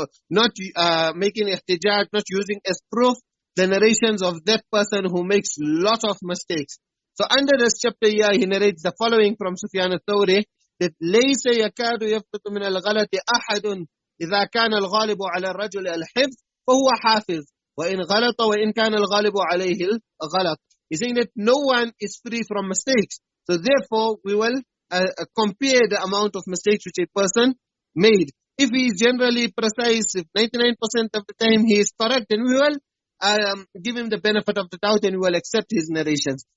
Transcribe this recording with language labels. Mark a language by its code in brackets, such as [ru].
[en] not making ihtijaj, not using as proof the narrations of that person who makes lot of mistakes. So under this chapter here, he narrates the following from Sufyan al-Thawri, that [ar] ليس يكاد يفلت من الغلط أحد إذا كان الغالب على الرجل الحفظ فهو حافظ وإن غلط وإن كان الغالب عليه الغلط. [en] He's saying that no one is free from mistakes. So therefore, we will compare the amount of mistakes which a person made. If he is generally precise, if 99% of the time he is correct, then we will give him the benefit of the doubt and we will accept his narrations.